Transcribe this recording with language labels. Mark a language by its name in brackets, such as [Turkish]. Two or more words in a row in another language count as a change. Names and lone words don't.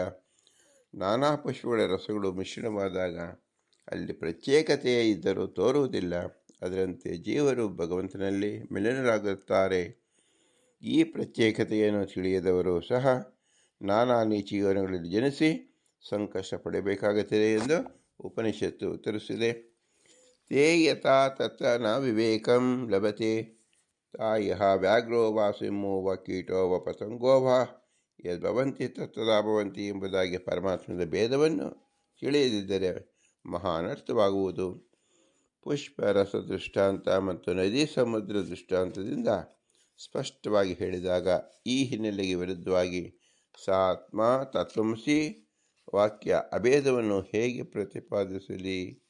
[Kannada] ನಾನಾ ಪುಷ್ಪಗಳ ರಸಗಳು ಮಿಶ್ರಣವಾದಾಗ ಅಲ್ಲಿ ಪ್ರತ್ಯೇಕತೆಯೇ ಇದ್ದರೂ ತೋರುವುದಿಲ್ಲ. ಅದರಂತೆ ಜೀವರು ಭಗವಂತನಲ್ಲಿ ಮಿಲನರಾಗುತ್ತಾರೆ. ಈ ಪ್ರತ್ಯೇಕತೆಯನ್ನು ತಿಳಿಯದವರು ಸಹ ನಾನಾ ನೀಚ ಯೋನಿಗಳಲ್ಲಿ ಜನಿಸಿ ಸಂಕಷ್ಟ ಪಡೆಯಬೇಕಾಗುತ್ತದೆ ಎಂದು ಉಪನಿಷತ್ತು ಉತ್ತರಿಸಿದೆ. [Sanskrit] ತೇ ಯಥಾ ತತ್ರ ನ ವಿವೇಕಂ ಲಭತೆ ತಾಯಃ ವ್ಯಾಘ್ರೋ ವಾ ಸಿಂಹೋ ವ ಕೀಟೋ ವ ಪತಂಗೋ ವಾ ಯದ್ಭವಂತಿ ತತ್ತದಾ ಭವಂತಿ [Kannada] ಎಂಬುದಾಗಿ ಪರಮಾತ್ಮದ ಭೇದವನ್ನು ತಿಳಿಯದಿದ್ದರೆ ಮಹಾ ಅನರ್ಥವಾಗುವುದು. ಪುಷ್ಪರಸ ದೃಷ್ಟಾಂತ ಮತ್ತು ನದಿ ಸಮುದ್ರ ದೃಷ್ಟಾಂತದಿಂದ ಸ್ಪಷ್ಟವಾಗಿ ಹೇಳಿದಾಗ ಈ ಹಿನ್ನೆಲೆಗೆ ವಿರುದ್ಧವಾಗಿ ಸಾತ್ಮ ತತ್ವಮಸಿ ವಾಕ್ಯ ಅಭೇದವನ್ನು ಹೇಗೆ ಪ್ರತಿಪಾದಿಸಲಿ?